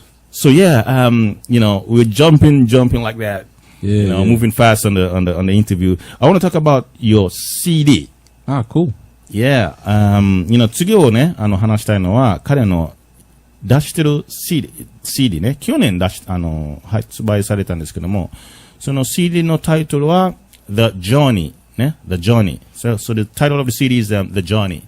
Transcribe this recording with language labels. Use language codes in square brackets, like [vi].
[en] So yeah, you know, we're jumping like that. Yeah, you know, moving fast on the interview. I want to talk about your CD. Ah, cool. Yeah, you know, [ja] 次をね、話したいのは、彼の出してる CD ね、去年発売されたんですけども、その CD のタイトルは、The Journey ね、The Journey. [en] So the title of the CD is The Journey.